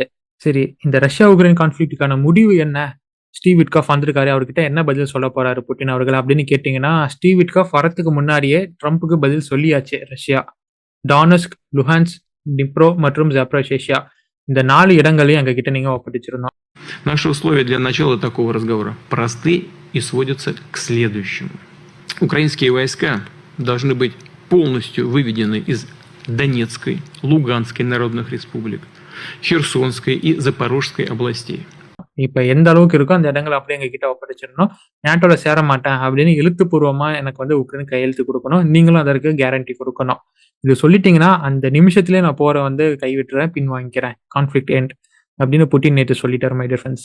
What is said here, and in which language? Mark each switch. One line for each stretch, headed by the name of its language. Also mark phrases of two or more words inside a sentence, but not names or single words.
Tamil: சரி, இந்த ரஷ்யா உக்ரைன் கான்ஃபிளிக்ட்டுக்கான முடிவு என்ன? ஸ்டீவ் விட்காஃப் வந்திருக்காரு, அவர்கிட்ட என்ன பதில் சொல்ல போறாரு புட்டின் அவர்கள் அப்படின்னு கேட்டீங்கன்னா, ஸ்டீவ் விட்காஃப் வரத்துக்கு முன்னாடியே ட்ரம்ப்புக்கு பதில் சொல்லியாச்சு. ரஷ்யா டானஸ்க், லுஹான்ஸ்க், டிப்ரோ மற்றும் ஜாப்ரோசியா இந்த 4 இடங்களையும் எங்க கிட்ட நீங்க ஒப்படைச்சிருந்தோம்.
Russian: Наши условия для начала такого разговора просты и сводятся к следующему. Украинские войска должны быть полностью выведены из Донецкой, Луганской народных республик, Херсонской и Запорожской областей.
Tamil: இப்ப எந்த அளவுக்கு இருக்கோ அந்த இடங்கள அப்படியே எங்ககிட்ட ஒப்படைச்சிடணும். நேட்டோல சேர மாட்டேன் அப்படின்னு எழுத்துப்பூர்வமா எனக்கு வந்து உக்ரைன் கையெழுத்து குடுக்கணும். நீங்களும் அதற்கு கேரண்டி குடுக்கணும். இது சொல்லிட்டீங்கன்னா, அந்த நிமிஷத்திலேயே நான் போர வந்து கைவிட்டுறேன், பின்வாங்கிக்கிறேன்.
English: conflict end
Tamil: அப்படின்னு புட்டின் நேத்து சொல்லிட்டாரு
English: my dear friends.